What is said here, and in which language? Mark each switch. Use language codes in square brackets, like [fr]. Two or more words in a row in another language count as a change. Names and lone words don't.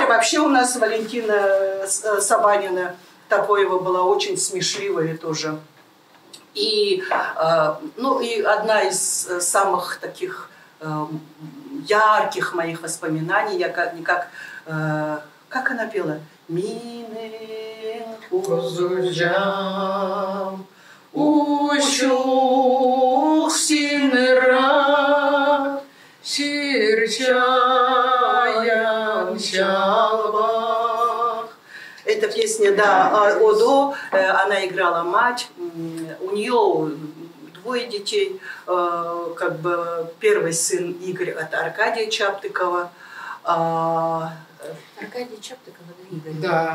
[ru] Вообще у нас Валентина Сабанина Топоева была очень смешливая тоже. И, ну, и одна из самых таких ярких моих воспоминаний, я как она пела? [kjh] Мине козужам ущух синера сирчаян шалбах. [ru] Эта песня, да, Одо, она играла мать, у нее 2 детей, как бы первый сын Игорь от Аркадия Чаптыкова. Аркадий Чаптыков, это Игорь. Да,